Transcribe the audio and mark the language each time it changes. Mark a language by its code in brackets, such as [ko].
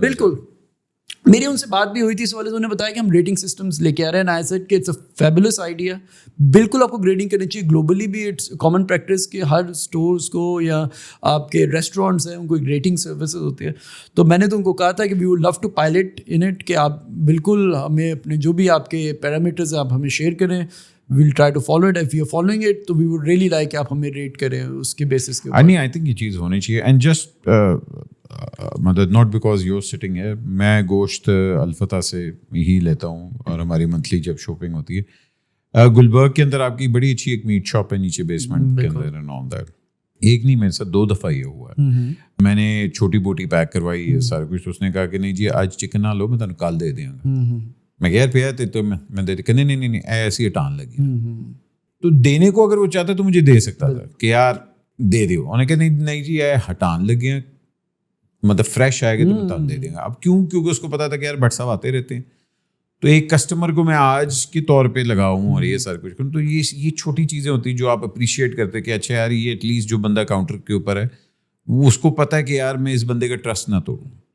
[ur] بالکل میری ان سے بات بھی ہوئی تھی اس والے سے, انہوں نے بتایا کہ ہم ریٹنگ سسٹمز لے کے آ رہے ہیں. آئی سیڈ کہ [en] it's a fabulous idea, [ur] بالکل آپ کو گریڈنگ کرنی چاہیے. گلوبلی بھی [en] it's common practice [ur] کہ ہر اسٹورس کو یا آپ کے ریسٹورینٹس ہیں ان کو ایک ریٹنگ سروسز ہوتی ہے. تو میں نے تو ان کو کہا تھا کہ [en] we would love to pilot in it, [ur] کہ آپ بالکل ہمیں اپنے جو بھی آپ کے پیرامیٹرز ہیں آپ ہمیں شیئر کریں. [en] we'll try to follow it. If you're following it, تو we would really like [ur] کہ آپ ہمیں ریٹ کریں اس کے بیسس کے اوپر. [en] I think [ur] یہ چیز ہونی چاہیے. اینڈ جسٹ مطلب [en] not because your sitting [ur] ہے, میں گوشت الفتح سے ہی لیتا ہوں اور ہماری منتھلی جب شاپنگ ہوتی ہے. گلبرگ کے اندر آپ کی بڑی اچھی ایک میٹ شاپ ہے نیچے بیسمنٹ کے اندر, [en] And all that. [ur] ایک نہیں میرے ساتھ 2 دفعہ یہ ہوا ہے. میں نے چھوٹی بوٹی پیک کروائی سارا کچھ, تو اس نے کہا کہ نہیں جی آج چکن نہ لو, میں تمہیں کل دے دوں گا. میں کہہ پیا تو میں دے کہ نہیں ایسی ہٹان لگی. تو دینے کو اگر وہ چاہتا تو مجھے دے سکتا تھا کہ یار دے دو. انہوں نے کہا نہیں جی ہٹان لگی ہیں, مطلب فریش آئے گا تو میں تب دے دیں گا. اب کیونکہ اس کو پتا تھا کہ یار بٹ صاحب آتے رہتے ہیں, تو ایک کسٹمر کو میں آج کے طور پہ لگاؤں اور یہ سارا کچھ کروں. تو یہ چھوٹی چیزیں ہوتی ہیں جو آپ اپریشیٹ کرتے کہ اچھا یار یہ ایٹ لیسٹ جو بندہ کاؤنٹر کے اوپر ہے وہ اس کو پتا ہے کہ یار میں اس بندے کا ٹرسٹ نہ توڑوں.